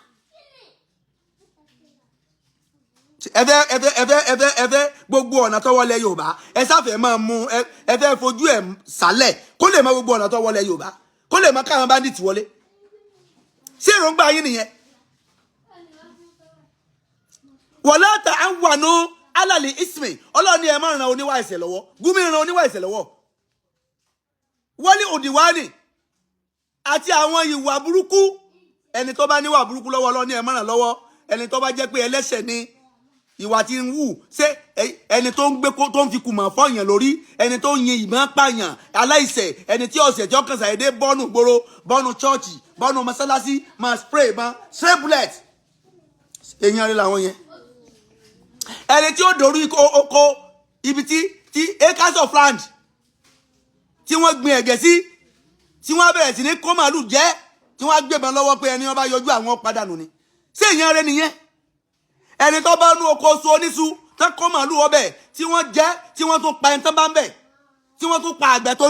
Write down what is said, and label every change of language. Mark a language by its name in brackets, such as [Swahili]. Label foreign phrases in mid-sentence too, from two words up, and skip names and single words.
[Yoruba] Ẹ fẹ́ gbogbo ọ̀nà tó wọlé Yorùbá. Ẹ sáfẹ́ máa mú ẹ fẹ́ fojú ẹ̀ sálẹ̀ kó lè mọ gbogbo ọ̀nà tó wọlé Yorùbá kó lè mọ káwọn bandit wọlé. Ṣé èròǹgbà yín nìyẹn? [Arabic] ولا تعاونوا على الإثم. [Yoruba] Ọlọ́run ní ẹ má ràn oníwà ẹ̀ṣẹ̀ lọ́wọ́. Gumi ràn oníwà ẹ̀ṣẹ̀ lọ́wọ́. Wali òdìwánì àti àwọn ìwà burúkú. Ẹni tó bá níwà burúkú lọ́wọ́ Ọlọ́run ní ẹ má ràn lọ́wọ́. Ẹni tó bá jẹ́ pé ẹlẹ́ṣẹ̀ ni ìwà tí ń wù. Ṣé ẹni tó ń gbé tó ń fi kùmọ̀ fọ́yàn lórí, ẹni tó ń yin ìbọn pààyàn, aláìṣẹ̀, ẹni tí ọ̀sẹ̀ tí ọkàn ṣàyẹ̀dé bọ́ọ̀nù gbòòrò, bọ́ọ̀nù chọ́ọ̀chì, bọ́ọ̀nù mọ́sálásí, máa [English] spray bullet. [Yoruba] èèyàn rẹ̀ làwọn yẹn. Ẹni tí ó dorí oko ibi tí [English] acres of land [Yoruba] tí wọ́n gbin ẹ̀gẹ́ sí, tí wọ́n bẹ̀rẹ̀ sí ní kó màálù jẹ́, tí wọ́n gbébọn lọ́wọ́ pé ẹni wọ́n bá yọjú àwọn padànù ni. Ṣé èèyàn rẹ̀ nìyẹn? Ẹni tó bá nú oko oṣù oníṣu tó kó màálù ọbẹ̀ tí wọ́n jẹ́, tí wọ́n tún pa ẹni tó bá ń bẹ̀, tí wọ́n tún pa àgbẹ̀ tó ní.